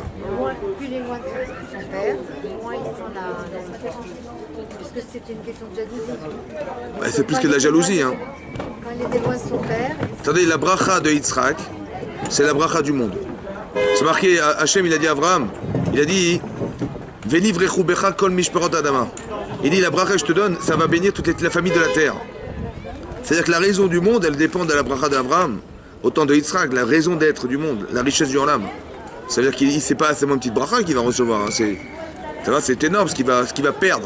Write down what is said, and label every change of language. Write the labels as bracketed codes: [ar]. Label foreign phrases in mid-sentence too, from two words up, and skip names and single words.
[fr] Plus il est loin de son père, moins il sent la... Parce que c'était une question de jalousie. C'est plus que de la jalousie. Hein. Quand il était loin de son père... Attendez, la bracha de Yitzhak, c'est la bracha du monde. C'est marqué, Hachem, il a dit à Abraham, il a dit [he] ונברכו בך כל משפחות האדמה. [fr] Il dit, la bracha que je te donne, ça va bénir toute la famille de la terre. C'est-à-dire que la raison du monde, elle dépend de la bracha d'Abraham. Autant de Yitzhak, la raison d'être du monde, la richesse du Olam. Ça veut dire qu'il c'est pas seulement une petite bracha qu'il va recevoir. Hein. C'est énorme ce qu'il va perdre.